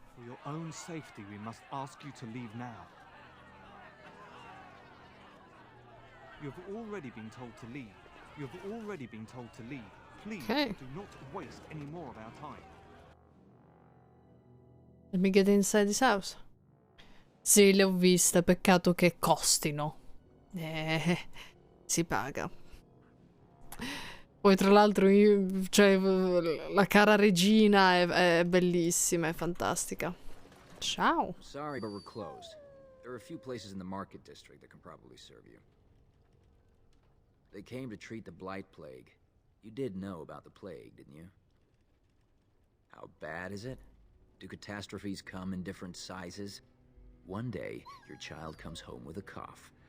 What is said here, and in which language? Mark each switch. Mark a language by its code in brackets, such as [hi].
[en] For your own safety, we must ask you to leave now. You've already been told to leave. You've already been told to leave. Please do not waste any more of our time. Let me get inside this house. [it] Sì, le ho viste, peccato che costino. Si paga. Poi tra l'altro cioè, la cara regina è bellissima, è fantastica. Ciao. [en] Sorry, but we're closed. There are a few places in the market district that can probably serve you. They came to treat the blight plague. You did know about the plague, didn't you? How bad is it? Do catastrophes come in different sizes? One day, your child comes home with a cough.